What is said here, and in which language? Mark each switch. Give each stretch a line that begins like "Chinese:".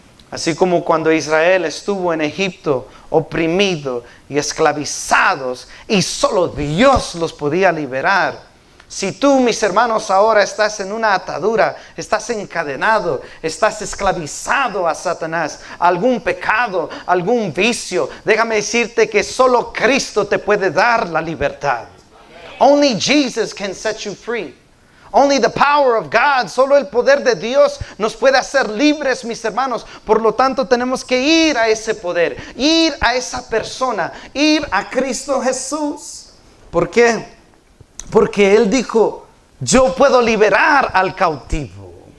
Spanish: Así como cuando Israel estuvo en Egipto oprimido y esclavizados y solo Dios los podía liberar. Si tú, mis hermanos, ahora estás en una atadura, estás encadenado, estás esclavizado a Satanás, a algún pecado, algún vicio, déjame decirte que solo Cristo te puede dar la libertad.
English: Only Jesus can set you free. Only the power of God,
Spanish: solo el poder de Dios nos puede hacer libres, mis hermanos. Por lo tanto, tenemos que ir a ese poder, ir a esa persona, ir a Cristo Jesús. ¿Por qué? Porque Él dijo: yo puedo liberar al cautivo.